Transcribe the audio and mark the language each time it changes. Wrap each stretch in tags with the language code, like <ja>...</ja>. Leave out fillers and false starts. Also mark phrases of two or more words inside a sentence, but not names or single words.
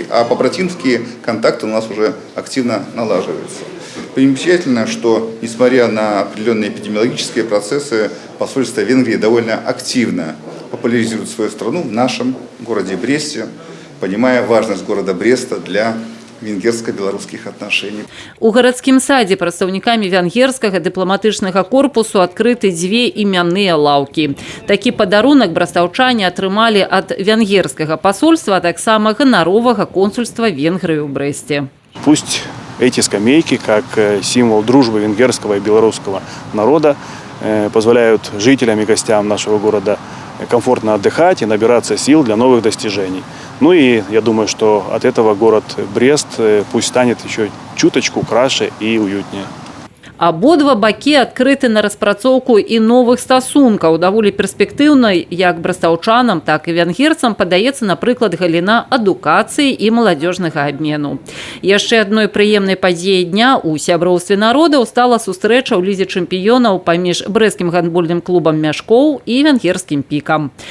<ru>А побратимские контакты у нас уже активно налаживаются. Примечательно, что, несмотря на определенные эпидемиологические процессы, посольство Венгрии довольно активно популяризирует свою страну в нашем городе Бресте, понимая важность города Бреста для венгерско-белорусских отношений.</ru> <be>У гарадскім садзе прадстаўнікамі венгерскага дыпламатычнага корпусу адкрыты дзве імянныя лаўкі. Такі падарунак брастаўчане атрымалі ад венгерскага пасольства, а таксама ганаровага консульства Венгрыі ў Брэсце.</be> <ru>Пусть эти скамейки, как символ дружбы венгерского и белорусского народа, позволяют жителям и гостям нашего города комфортно отдыхать и набираться сил для новых достижений. Ну и я думаю, что от этого город Брест пусть станет еще чуточку краше и уютнее.</ru> <be>Абодва бакі адкрыты на распрацоўку і новых стасункаў. Даволі перспектыўнай як брастаўчанам, так і венгерцам падаецца, напрыклад, галіна адукацыі і маладзёжнага абмену. Яшчэ адной прыемнай падзеяй дня ў сяброўстве народаў стала сустрэча ў лізе чэмпіёнаў паміж брэсцкім гандбольным клубам «Мяшкоў» і венгерскім пікам.</be>